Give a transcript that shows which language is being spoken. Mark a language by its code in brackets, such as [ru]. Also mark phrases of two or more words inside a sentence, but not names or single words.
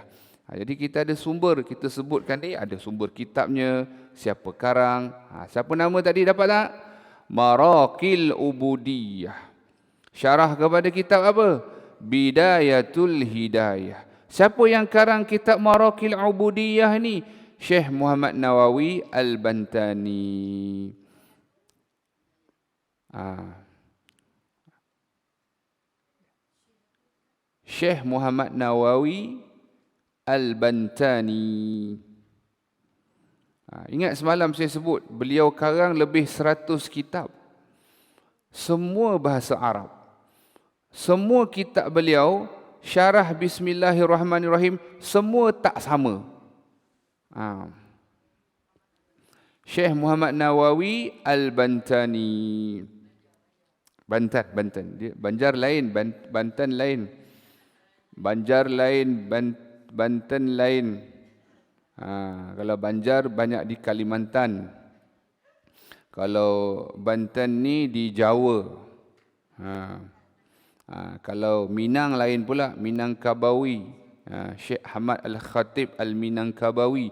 [ms] Jadi kita ada sumber, kita sebutkan ni, ada sumber kitabnya, siapa karang. Siapa nama tadi, dapat tak? Maraqil Ubudiyah. Syarah kepada kitab apa? Bidayatul Hidayah. Siapa yang karang kitab Maraqil Ubudiyah ni? Syekh Muhammad Nawawi Al-Bantani. Syekh Muhammad Nawawi Al-Bantani. Ingat semalam saya sebut, beliau karang lebih 100 kitab. Semua bahasa Arab. Semua kitab beliau, syarah Bismillahirrahmanirrahim, semua tak sama. Syekh Muhammad Nawawi Al-Bantani. Banten. Banjar lain, Banten lain. Banjar lain, Banten lain. Kalau Banjar banyak di Kalimantan. Kalau Banten ni di Jawa. Kalau Minang lain pula, Minangkabawi. Syekh Ahmad Al-Khatib Al-Minangkabawi.